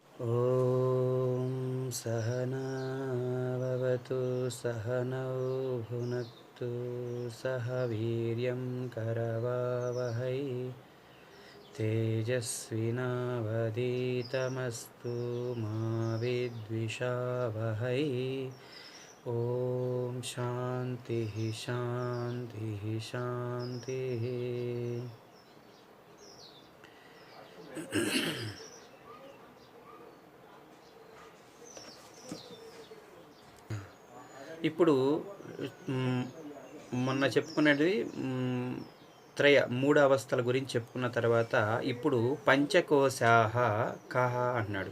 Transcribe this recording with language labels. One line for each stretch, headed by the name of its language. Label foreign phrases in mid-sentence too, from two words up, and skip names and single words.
Sanskrit: ॐ सहनाववतु सहनौ भुनक्तु सह वीर्यं करवावहै तेजस्विनावधीतमस्तु मा विद्विषावहै। ॐ शान्तिः शान्तिः शान्तिः।
Telugu: ఇప్పుడు మొన్న చెప్పుకున్నది మూడు అవస్థల గురించి చెప్పుకున్న తర్వాత ఇప్పుడు పంచకోశాహ కహ అంటున్నాడు.